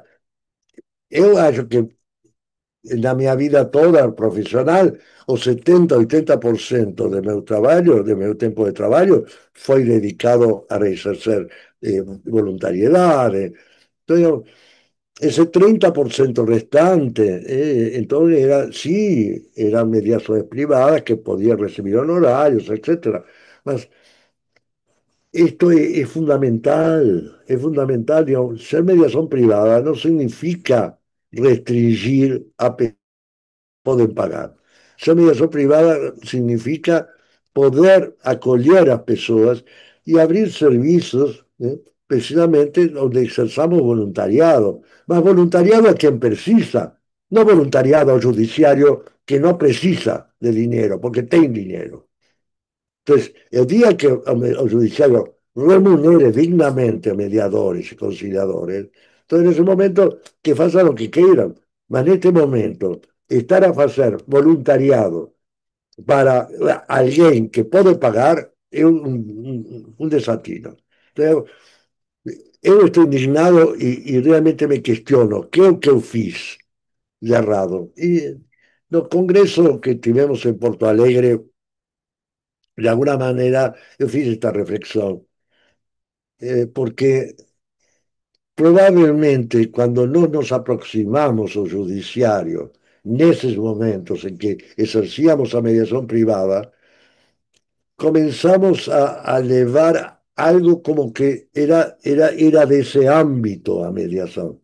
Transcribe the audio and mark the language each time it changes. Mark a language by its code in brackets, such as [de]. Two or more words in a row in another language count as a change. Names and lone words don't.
[pt] Eu acho que na minha vida toda profissional, o 70, 80% do meu trabalho, do meu tempo de trabalho, foi dedicado a exercer voluntariedade. Então, esse 30% restante, então era, sim, eram mediações privadas que podia receber honorários, etc. [es] Mas esto es fundamental, digamos, ser mediación privada no significa restringir a pueden pagar. Ser mediación privada significa [pt] poder acolher a pessoas e abrir serviços, né, precisamente onde exerçamos voluntariado. Mas voluntariado a quem precisa, não voluntariado ao judiciário que não precisa de dinheiro, porque tem dinheiro. [es] Entonces, el día que el judiciario remunere dignamente a mediadores y conciliadores, entonces en ese momento que hagan lo que quieran, pero en este momento estar a hacer voluntariado para alguien que puede pagar es un desatino. Entonces, yo estoy indignado y realmente me cuestiono qué es lo que yo [pt] fiz de errado. [es] Y los congresos que tuvimos en Porto Alegre, de alguna manera, yo fiz esta reflexión. Porque probablemente cuando no nos aproximamos al judiciario, en esos momentos en que ejercíamos a mediación privada, comenzamos a elevar algo como que era de ese ámbito a mediación.